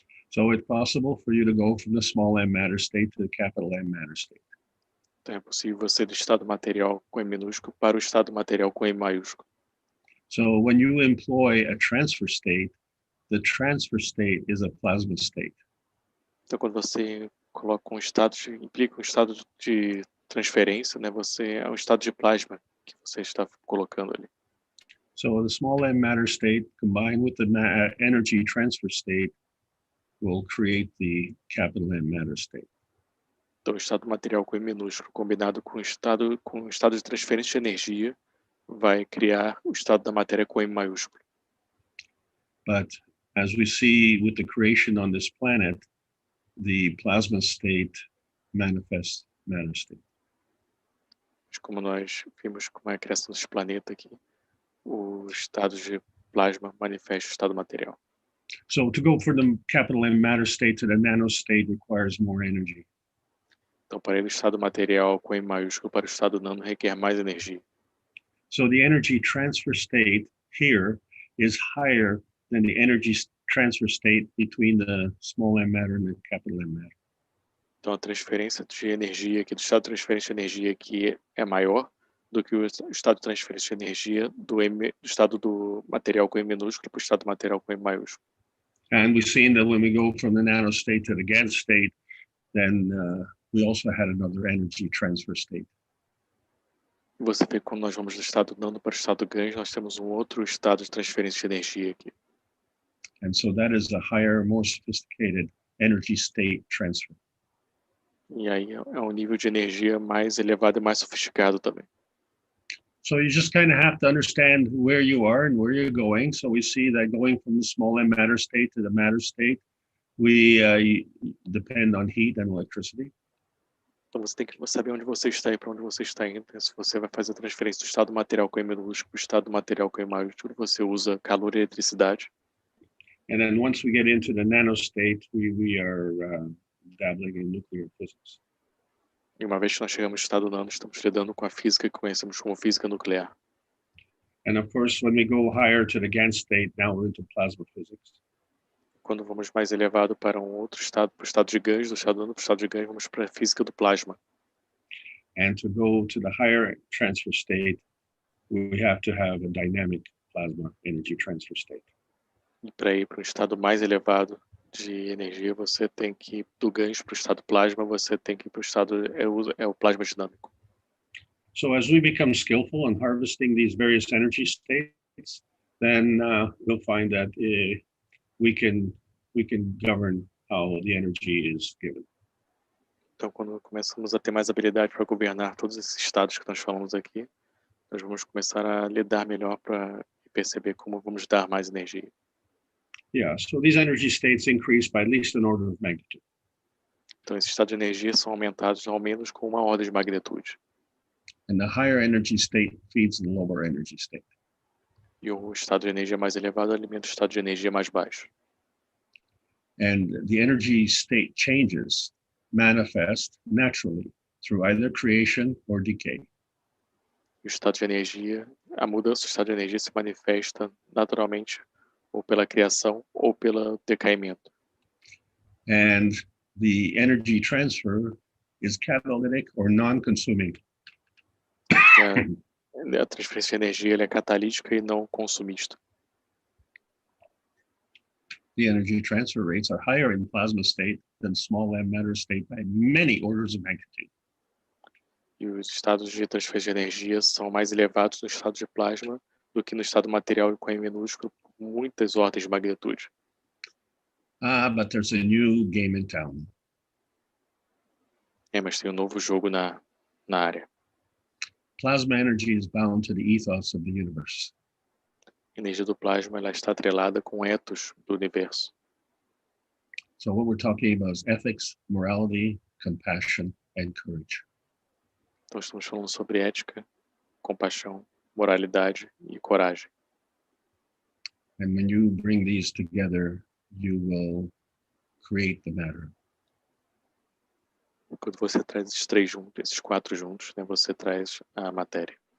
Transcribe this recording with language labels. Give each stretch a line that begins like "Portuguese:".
English: So it's possible for you to go from the small m matter state to the capital M matter state.
Portuguese: Então, é possível você ir do estado material com M minúsculo para o estado material com M maiúsculo.
English: So when you employ a transfer state, the transfer state is a plasma state.
Portuguese: Então, quando você coloca implica um estado de transferência, né? É um estado de plasma que você está colocando ali.
English: So the small m matter state combined with the energy transfer state will create the capital M matter state.
Portuguese: Então, o estado material com M minúsculo combinado com o estado de transferência de energia vai criar o estado da matéria com M maiúsculo.
English: But as we see with the creation on this planet, the plasma state manifests matter state.
Portuguese: Mas como nós vimos com a criação desse planeta aqui, o estado de plasma manifesta o estado material.
English: So to go for the capital M matter state to the nano state requires more energy.
Portuguese: Então, para ir do estado material com M maiúsculo para o estado nano requer mais energia.
English: So the energy transfer state here is higher than the energy transfer state between the small m matter and the capital M matter.
Portuguese: Então, a transferência de energia aqui, do estado de transferência de energia aqui é maior do que o estado de transferência de energia do estado do material com M minúsculo para o estado material com M maiúsculo.
English: And we've seen that when we go from the nano state to the GAN state, then we also had another energy transfer state.
Portuguese: Você vê que quando nós vamos do estado nano para o estado GAN, nós temos um outro estado de transferência de energia aqui.
English: And so that is a higher, more sophisticated energy state transfer.
Portuguese: E aí é um nível de energia mais elevado e mais sofisticado também.
English: So you just kind of have to understand where you are and where you're going. So we see that going from the small m matter state to the matter state, we depend on heat and electricity.
Portuguese: Então você tem que saber onde você está e para onde você está indo. Se você vai fazer a transferência do estado material com M minúsculo para o estado material com M maiúsculo, você usa calor e eletricidade.
English: And then once we get into the nano state, we are dabbling in nuclear physics.
Portuguese: E uma vez que nós chegamos no estado nano, estamos lidando com a física que conhecemos como física nuclear.
English: And of course, when we go higher to the GAN state, now we're into plasma physics.
Portuguese: Quando vamos mais elevado para um outro estado, para o estado de Gans, do estado nano para o estado de Gans, vamos para a física do plasma.
English: And to go to the higher transfer state, we have to have a dynamic plasma energy transfer state.
Portuguese: E para ir para um estado mais elevado de energia, você tem que ir do Gans para o estado plasma, você tem que ir para o estado, é o plasma dinâmico.
English: So as we become skillful in harvesting these various energy states, then we'll find that we can govern how the energy is given.
Portuguese: Então, quando começamos a ter mais habilidade para governar todos esses estados que nós falamos aqui, nós vamos começar a lidar melhor para perceber como vamos dar mais energia.
English: Yeah, so these energy states increase by at least an order of magnitude.
Portuguese: Então, esses estados de energia são aumentados ao menos com uma ordem de magnitude.
English: And the higher energy state feeds the lower energy state.
Portuguese: E o estado de energia mais elevado alimenta o estado de energia mais baixo.
English: And the energy state changes manifest naturally through either creation or decay.
Portuguese: E o estado de energia, a mudança do estado de energia se manifesta naturalmente ou pela criação ou pelo decaimento.
English: And the energy transfer is catalytic or non-consuming.
Portuguese: A transferência de energia é catalítica e não consumista.
English: The energy transfer rates are higher in plasma state than small m matter state by many orders of magnitude.
Portuguese: E os estados de transferência de energia são mais elevados no estado de plasma do que no estado material com M minúsculo por muitas ordens de magnitude.
English: But there's a new game in town.
Portuguese: Mas tem um novo jogo na área.
English: Plasma energy is bound to the ethos of the universe.
Portuguese: A energia do plasma ela está atrelada com o ethos do universo.
English: So what we're talking about is ethics, morality, compassion, and courage.
Portuguese: Então estamos falando sobre ética, compaixão, moralidade e coragem.
English: And when you bring these together, you will create the matter.
Portuguese: E quando você traz esses três juntos, esses quatro juntos, né, você traz a matéria.